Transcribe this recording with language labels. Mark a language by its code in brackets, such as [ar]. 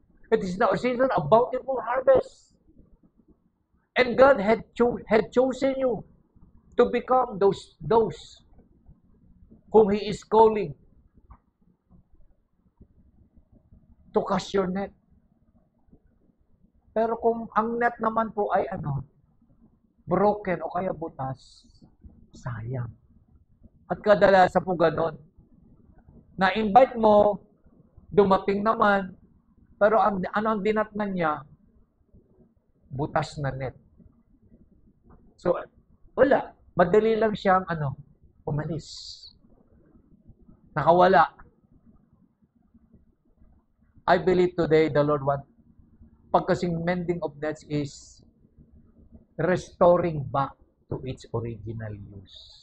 [en] It is now a season of bountiful harvest. And God had chosen you to become those whom He is calling to cast your net. [tl] Pero kung ang net naman po ay broken o kaya butas, sayang. At kadalasan po ganon. Na-invite mo, dumating naman, pero ang dinatnan niya? Butas na net. So, wala. Madali lang siyang umalis. Nakawala. [en] I believe today the Lord pagkasing mending of nets is restoring back to its original use.